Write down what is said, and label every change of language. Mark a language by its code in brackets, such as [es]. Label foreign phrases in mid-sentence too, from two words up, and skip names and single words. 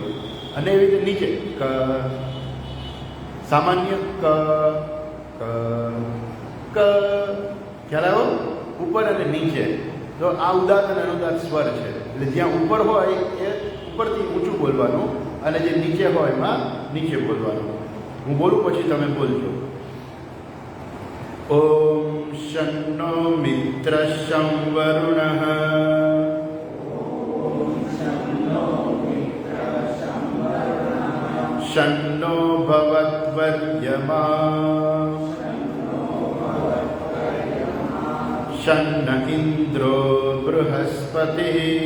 [gu] અને એવી રીતે નીચે ક, સામાન્ય ક ક ક, ખ્યાલ આવ્યો? ઉપર અને નીચે। તો આ ઉદાત્ત અને અનુદાત્ત સ્વર છે, એટલે જ્યાં ઉપર હોય એ ઉપરથી ઊંચું બોલવાનું અને જે નીચે હોય એમાં નીચે બોલવાનું। હું બોલું પછી તમે બોલજો। [sa] ॐ शन्नो मित्रः शं वरुणः शन्नो भवद्वर्यमा शन्न इन्द्रो बृहस्पतिः